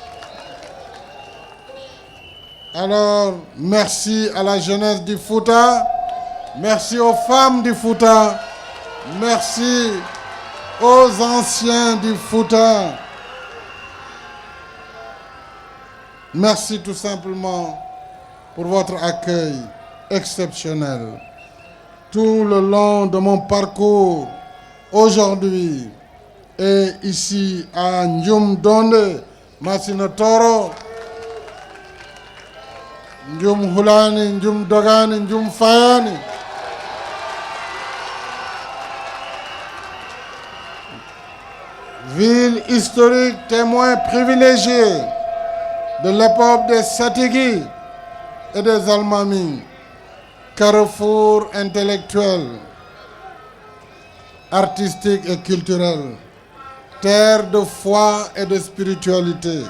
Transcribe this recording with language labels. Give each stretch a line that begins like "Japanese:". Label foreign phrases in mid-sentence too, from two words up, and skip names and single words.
French: Alors, merci à la jeunesse du Fouta, merci aux femmes du Fouta, merci aux anciens du Fouta. Merci tout simplement pour votre accueil exceptionnel. Tout le long de mon parcours, aujourd'hui, et ici à Ndioum Donde, Masina Toro, Ndioum Hulani, Ndioum Dogani, Ndioum Fayani, ville historique, témoin privilégié de l'époque des Satigui et des Almami, carrefour intellectuel, artistique et culturel, terre de foi et de spiritualité.